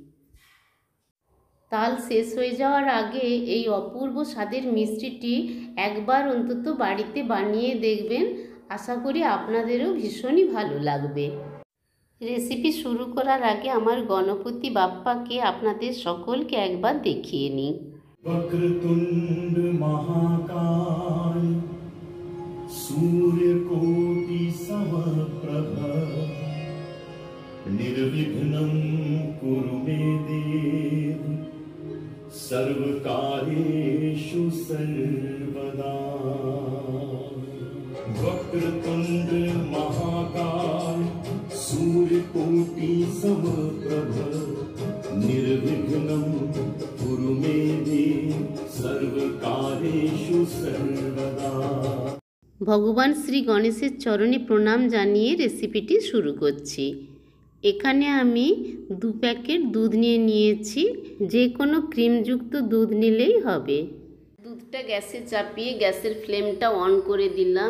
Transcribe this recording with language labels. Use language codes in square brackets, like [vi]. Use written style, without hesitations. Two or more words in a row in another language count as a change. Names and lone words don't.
[bn] তাল শেষ হয়ে যাওয়ার আগে এই অপূর্ব স্বাদের মিষ্টিটি একবার অন্তত বাড়িতে বানিয়ে দেখবেন। আশা করি আপনাদেরও ভীষণই ভালো লাগবে। রেসিপি শুরু করার আগে আমার গণপতি বাপ্পাকে আপনাদের সকলকে একবার দেখিয়ে নিই। [sa] वक्रतुंड महाकाय सूर्यकोटि समप्रभ निर्विघ्नं कुरु मे देव सर्वकार्येषु सर्वदा। वक्रतुंड महाकाय सूर्यकोटि समप्रभ निर्विघ्नं कुरु मे देव सर्वकार्येषु सर्वदा। [bn] ভগবান শ্রী গণেশের চরণে প্রণাম জানিয়ে রেসিপিটি শুরু করছি। এখানে আমি 2 প্যাকেট দুধ নিয়েছি। যে কোনো ক্রিমযুক্ত দুধ নিলেই হবে। দুধটা গ্যাসে চাপিয়ে গ্যাসের ফ্লেমটা অন করে দিলাম।